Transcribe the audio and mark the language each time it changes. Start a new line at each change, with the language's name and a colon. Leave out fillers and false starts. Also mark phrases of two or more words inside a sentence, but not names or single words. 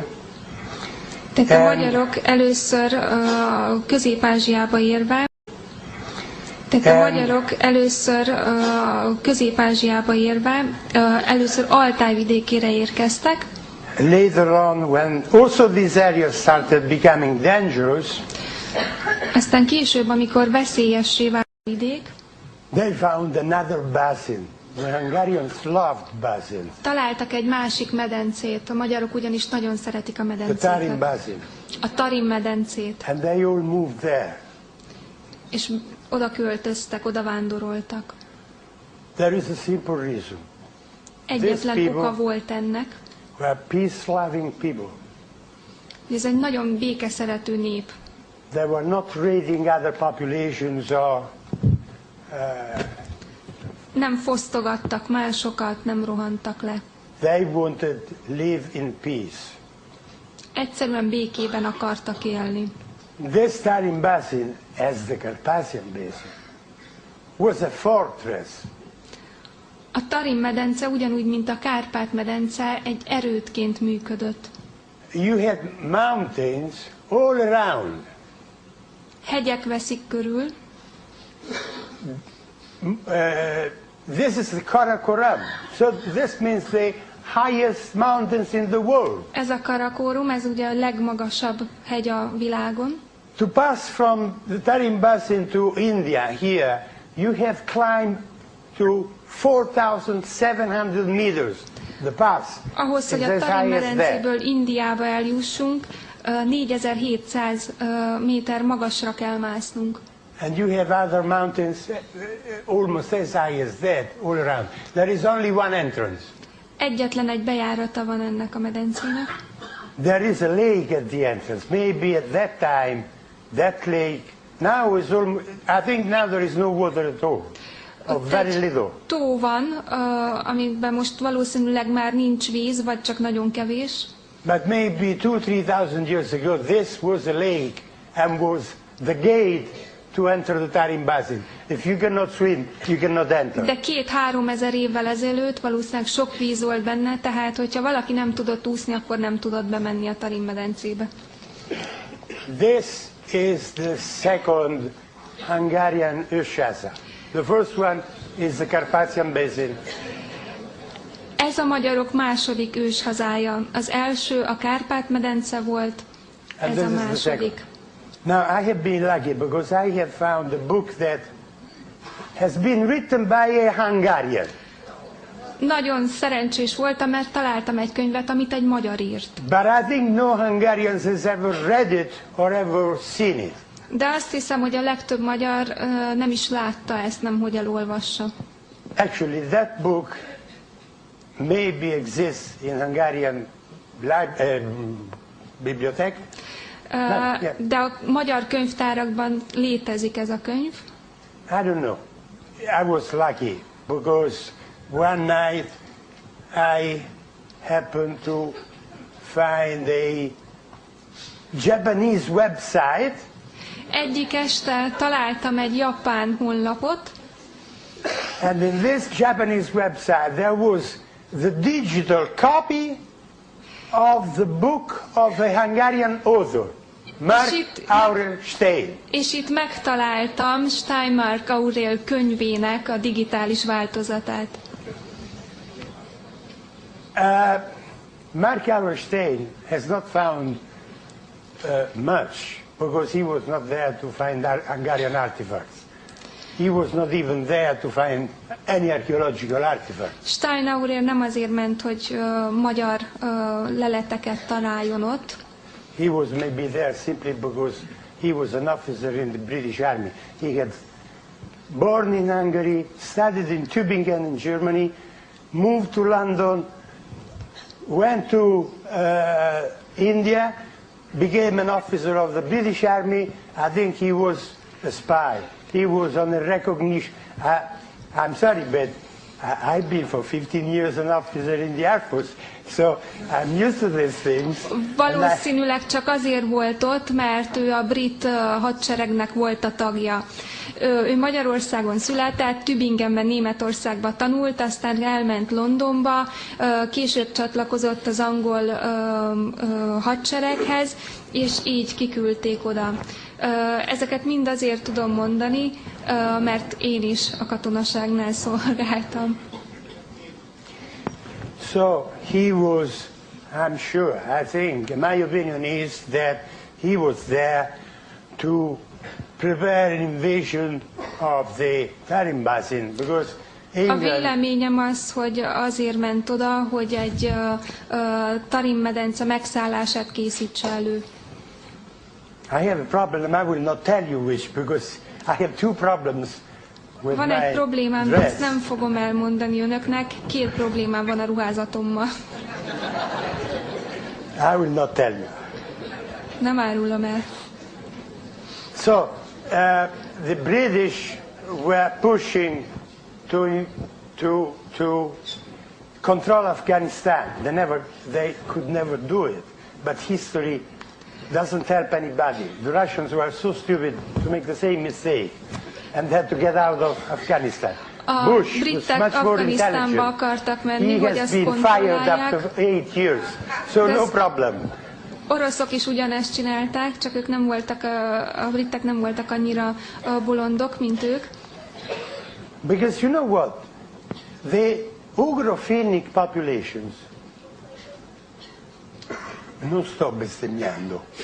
Hungarian: Tehát a magyarok először Közép-Ázsiába érve, először Altáj vidékére érkeztek.
English: Later on, when also these areas started becoming dangerous,
Hungarian: aztán később, amikor veszélyessé vált a vidék,
English: they found another basin. The Hungarians loved basins.
Hungarian: Találtak egy másik medencét, a magyarok ugyanis nagyon szeretik a medencét.
English: The Tarim basin.
Hungarian: A Tarim medencét.
English: And they all moved there.
Hungarian: És oda költöztek, oda vándoroltak.
English: There is a simple reason.
Hungarian: Egyetlen oka volt ennek.
English: Were peace-loving people.
Hungarian: Ez egy nagyon békeszerető nép.
English: They were not raiding other populations or
Hungarian: Nem fosztogattak másokat, nem rohantak le.
English: They wanted to live in peace.
Hungarian: Egyszerűen békében akartak élni.
English: This Tarim Basin, as the Carpathian Basin, was a fortress.
Hungarian: A Tarim-medence ugyanúgy, mint a Kárpát-medence egy erődként működött.
English: You had mountains all around.
Hungarian: Hegyek veszik körül.
English: This is the Karakoram. So this means the highest mountains in the world.
Hungarian: Ez a Karakorum, ez ugye a legmagasabb hegy a világon.
English: To pass from the Tarim Basin to India here, you have climbed to 4,700 meters, the pass.
Hungarian: Ahhoz, hogy a Tarim-medencéből Indiába eljussunk, 4700 méter magasra kell másznunk.
English: And you have other mountains almost as high as that all around. There is only one entrance.
Hungarian: Egyetlen egy bejárata van ennek a medencének.
English: There is a lake at the entrance. Maybe at that time, that lake now is almost, I think now there is no water at all. Or very little.
Hungarian: Tó van, amiben most valószínűleg már nincs víz, vagy csak nagyon kevés.
English: But maybe 2,000-3,000 years ago, this was a lake and was the gate to enter the Tarim Basin. If you cannot swim, you cannot enter.
Hungarian: De 2-3 ezer évvel ezelőtt valószínűleg sok víz volt benne, tehát hogyha valaki nem tudott úszni, akkor nem tudott bemenni a Tarim-medencébe.
English: This is the second Hungarian ősháza. The first one is the Carpathian Basin.
Hungarian: Ez a magyarok második őshazája. Az első a Kárpát-medence volt, ez a második.
English: Now I have been lucky because I have found a book that has been written by a Hungarian.
Hungarian: Nagyon szerencsés voltam, mert találtam egy könyvet, amit egy magyar írt.
English: But I think no Hungarian has ever read it or ever seen it.
Hungarian: De azt hiszem, hogy a legtöbb magyar nem is látta ezt, nem hogy elolvassa.
English: Actually, that book maybe exists in Hungarian bibliothèque.
Hungarian: De a magyar könyvtárakban létezik ez a könyv.
English: I don't know. I was lucky because one night I happened to find a Japanese website.
Hungarian: Egyik este találtam egy japán honlapot.
English: And in this Japanese website there was the digital copy of the book of a Hungarian author, Mark Aurel Stein.
Hungarian: És itt megtaláltam Steinmark Aurel könyvének a digitális változatát.
English: Mark Aurel Stein has not found much because he was not there to find Hungarian artifacts. He was not even there to find any archaeological artifacts.
Hungarian: Stein Aurel nem azért ment, hogy magyar leleteket találjon ott.
English: He was maybe there simply because he was an officer in the British Army. He had born in Hungary, studied in Tübingen in Germany, moved to London, went to India, became an officer of the British Army. I think he was a spy. He was on a recognition. I'm sorry, but I've been for 15 years an officer in the Air Force, so I'm used to these things.
Hungarian: Valószínűleg csak azért volt ott, mert ő a brit hadseregnek volt a tagja. Ő Magyarországon született, Tübingenben, Németországban tanult, aztán elment Londonba, később csatlakozott az angol hadsereghez, és így kiküldték oda. Ezeket mind azért tudom mondani, mert én is a katonaságnál szolgáltam.
English: So he was, I'm sure, I think, my opinion is that he was there to prepare an invasion of the Tarim Basin, because England...
Hungarian: A véleményem az, hogy azért ment oda, hogy egy Tarim-medence megszállását készítse elő.
English: I have a problem, I will not tell you which, because I have two problems with
Hungarian: Van egy problémám, de
English: dress.
Hungarian: ezt nem fogom elmondani önöknek. 2 problémám van a ruházatommal.
English: I will not tell you.
Hungarian: Nem árulom el.
English: So, the British were pushing to control Afghanistan. They could never do it. But history doesn't help anybody. The Russians were so stupid to make the same mistake and had to get out of Afghanistan. Bush was much more intelligent. He has been fired after 8 years, so no problem.
Hungarian: Oroszok is ugyanezt csinálták, csak ők nem voltak, a britek nem voltak annyira bolondok, mint ők.
English: Because you know what? The ugrofinic populations
Italian: non sto bestemmiando.